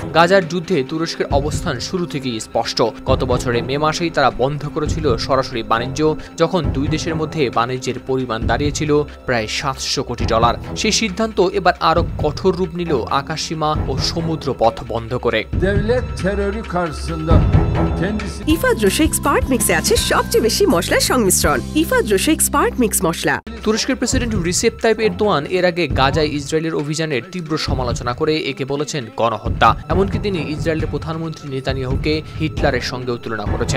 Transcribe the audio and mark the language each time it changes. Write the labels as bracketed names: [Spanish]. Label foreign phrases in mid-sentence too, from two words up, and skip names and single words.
[Bangla] গাজার যুদ্ধে তুরস্কের অবস্থান শুরু থেকেই স্পষ্ট। গত বছরের মে মাসেই তারা বন্ধ করেছিল সরাসরি বাণিজ্য, যখন দুই দেশের মধ্যে বাণিজ্যের পরিমাণ দাঁড়িয়েছিল প্রায় $700 কোটি। সেই সিদ্ধান্ত এবার আরও কঠোর রূপ নিল আকাশসীমা ও সমুদ্র পথ বন্ধ করে। [Turkish] Devlet terörü karşısında kendisi [Bangla] ইফাদ রোশে এক্সপার্ট মিক্সে আছে সবচেয়ে বেশি মশলার সংমিশ্রণ। ইফাদ রোশে এক্সপার্ট মিক্স মশলা। তুরস্কের প্রেসিডেন্ট রিসেপ তাইপ এরদোয়ান এর আগে গাজায় ইসরায়েলের অভিযানের তীব্র সমালোচনা করে একে বলেছেন গণহত্যা। এমনকি তিনি ইসরায়েলের প্রধানমন্ত্রী নেতানিয়াহুকে হিটলারের সঙ্গেও তুলনা করেছেন।